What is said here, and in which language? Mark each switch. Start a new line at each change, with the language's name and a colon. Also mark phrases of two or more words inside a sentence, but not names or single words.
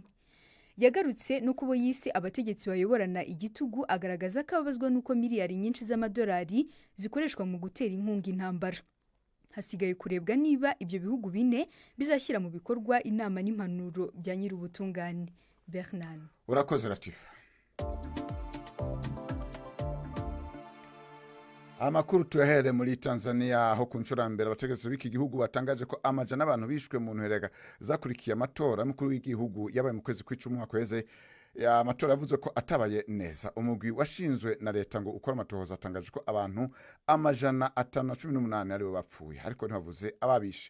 Kinyarwanda: Yagarutse no kubo yise abategetsi bayoborana igitugu, agaragaza ko ababazwa nuko miliyari nyinshi z'amadolari zikoreshwa mu gutera inkunga intambara. Hasigaye kurebwa niba ibyo bihugu bine bizashyira mu bikorwa inama n'impanuro bya nyir'ubutungane. Bernard. Urakoze Latifa.
Rundi: Amakuru tuyahere muri Tanzania, aho ku nshuro mbere abategetsi b'iki gihugu batangaje ko amajana abantu bishwe mu ntureka zakurikiye amatora mukuru w'igihugu yabaye mu kwezi kw'icumi umwaka weze. Amatora yavuze ko atabaye neza. Umugwi washinzwe na leta ngo ukora amatohoza atangaje ko abantu amajana 518 aribo bapfuye, ariko ntibavuze ababishe.